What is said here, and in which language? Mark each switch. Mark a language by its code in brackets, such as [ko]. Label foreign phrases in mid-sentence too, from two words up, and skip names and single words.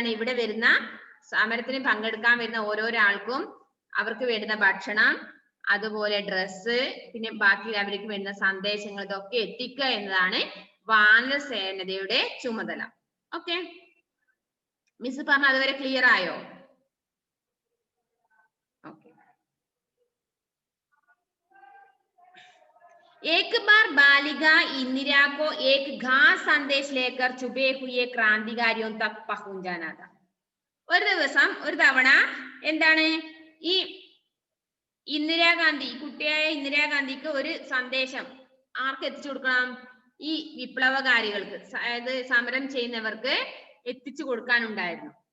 [ml] ഇവിടെ വരുന്ന സമരത്തിന് പങ്കെടുക്കാൻ വരുന്ന ഓരോരോ ആൾക്കും അവർക്ക് വേണ്ടുന്ന ഭക്ഷണം, അതുപോലെ ഡ്രസ്സ്, പിന്നെ ബാക്കി അവർക്ക് വേണ്ടുന്ന സന്ദേശങ്ങൾ, ഇതൊക്കെ എത്തിക്കുക എന്നതാണ് വാനരസേനയുടെ ചുമതല. ഓക്കെ, മിസ് പറഞ്ഞ അതുവരെ ക്ലിയർ ആയോ? ഓക്കെ. [hi] एक बार बालिका इंदिरा को एक खास संदेश लेकर छुपे हुए क्रांतिकारियों तक पहुंचाना था. [ml] ഒരു തവണ എന്താണ് ഈ ഇന്ദിരാഗാന്ധി, കുട്ടിയായ ഇന്ദിരാഗാന്ധിക്ക് ഒരു സന്ദേശം ആർക്ക് എത്തിച്ചു കൊടുക്കണം? ഈ വിപ്ലവകാരികൾക്ക്, അതായത് സമരം ചെയ്യുന്നവർക്ക് എത്തിച്ചു കൊടുക്കാനുണ്ടായിരുന്നു.